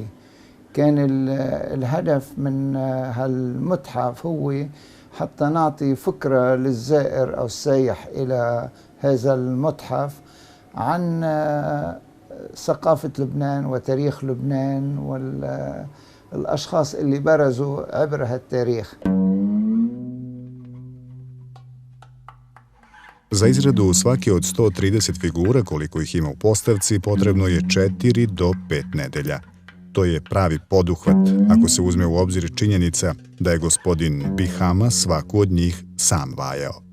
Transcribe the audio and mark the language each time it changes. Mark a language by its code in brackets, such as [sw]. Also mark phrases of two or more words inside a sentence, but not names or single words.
[ar] كان الهدف من هالمتحف هو حتى نعطي فكرة للزائر أو السايح إلى هذا المتحف عن ثقافة لبنان وتاريخ لبنان والأشخاص اللي برزوا عبر هالتاريخ. [sr] Za izradu svake od 130 figura koliko ih ima u postavci potrebno je 4 do 5 nedelja. To je pravi poduhvat ako se uzme u obzir činjenica da je gospodin Bihama svaku od njih sam vajao.